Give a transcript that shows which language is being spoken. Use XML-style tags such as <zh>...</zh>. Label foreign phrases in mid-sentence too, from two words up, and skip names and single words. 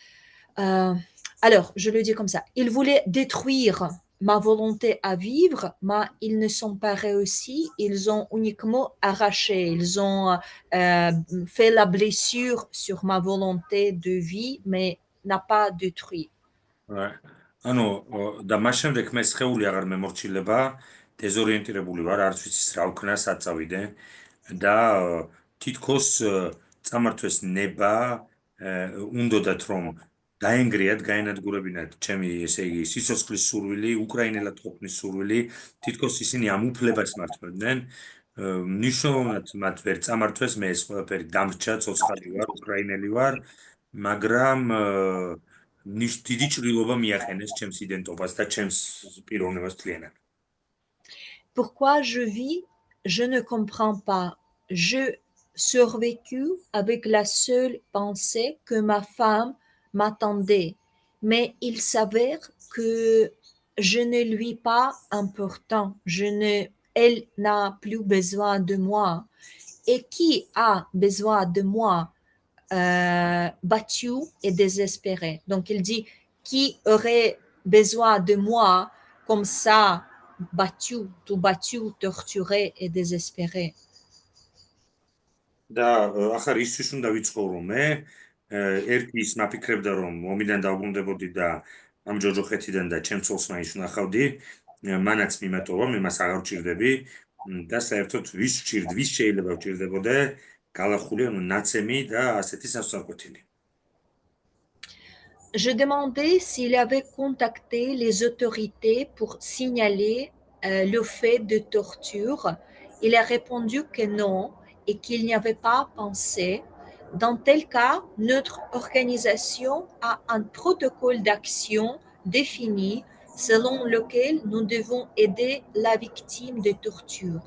<fr>je le dis comme ça, ils voulaient détruire ma volonté à vivre, mais ils ne sont pas réussis. Ils ont uniquement arraché, ils ont fait la blessure sur ma volonté de vie, mais n'a pas détruit.</fr> <ka>ანუ და მას შემდეგ მე სხეული აღარ მემორჩილება, დეზორიენტირებული ვარ, არც ვიცი რა ვქნა საწავიდე და თითქოს წამართვეს ნება, უნდათ რომ დაენგრიათ, გაენადგურებინათ ჩემი, ესე იგი, სიცოცხლის სურვილი, უკრაინელად ყოფნის სურვილი, თითქოს ისინი ამ უფლებას მართმევდნენ. მნიშვნელოვნად მათ ვერ წამართვეს, მე ეს ყველაფერი დამრჩა, ცოცხალი ვარ, უკრაინელი ვარ, მაგრამ დიდი ჭრილობა მიახენეს ჩემს იდენტობას და ჩემს პიროვნებას თლიანად.</ka> <fr>Pourquoi je vis, je ne comprends pas. Je survécu avec la seule pensée que ma femme m'attendait, mais il s'avère que je ne lui pas important. Elle n'a plus besoin de moi. Et qui a besoin de moi battu et désespéré. Donc il dit, qui aurait besoin de moi comme ça, battu, tout battu, torturé et désespéré.</fr> <ka>და ახლა ისთვის უნდა ვიცხოვრო მე, ერთი ის მაფიქრებდა რომ მომიდან დავბრუნდებოდი და ამ ჯოჯოხეთიდან და ჩემ ცოლს მაინც ვნახავდი, მანაც მიმატოვა, მე მას აღარ ვჭირდები და საერთოდ ვის ვჭირდი, ვის შეიძლება ვჭირდებოდე, გალახული, ანუ ნაცემი და ასეთი სასწრაფოთილი.</ka> <fr>Je demandais s'il avait contacté les autorités pour signaler le fait de torture. Il a répondu que non et qu'il n'y avait pas pensé. Dans tel cas, notre organisation a un protocole d'action défini selon lequel nous devons aider la victime de torture.</fr>